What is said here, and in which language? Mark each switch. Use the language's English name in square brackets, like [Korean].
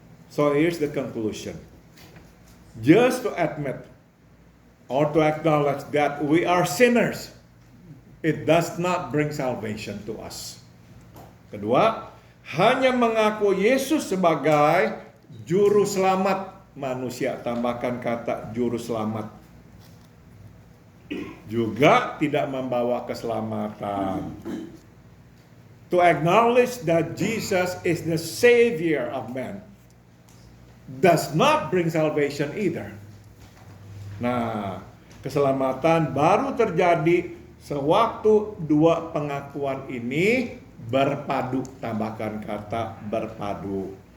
[English] So here's the conclusion. Just to admit or to acknowledge that we are sinners, it does not bring salvation to us. [Indonesian] Kedua, hanya mengaku Yesus sebagai juru selamat manusia, tambahkan kata juru selamat, juga tidak membawa keselamatan. [English] To acknowledge that Jesus is the Savior of man does not bring salvation either. [Indonesian] Nah, keselamatan baru terjadi sewaktu dua pengakuan ini berpadu, tambahkan kata berpadu.